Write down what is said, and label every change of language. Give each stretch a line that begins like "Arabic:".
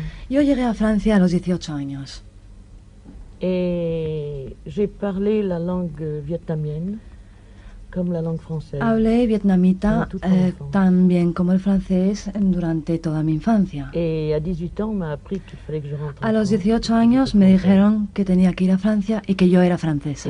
Spanish: Yo llegué a Francia a los 18 años.
French: Et j'ai parlé la langue vietnamienne comme la langue française.
Spanish: Hablé vietnamita tan bien como el francés durante toda mi infancia.
French: Et à 18 ans, on m'a appris qu'il fallait que je rentre.
Spanish: A los 18 años me dijeron que tenía que ir a Francia y que yo era francesa.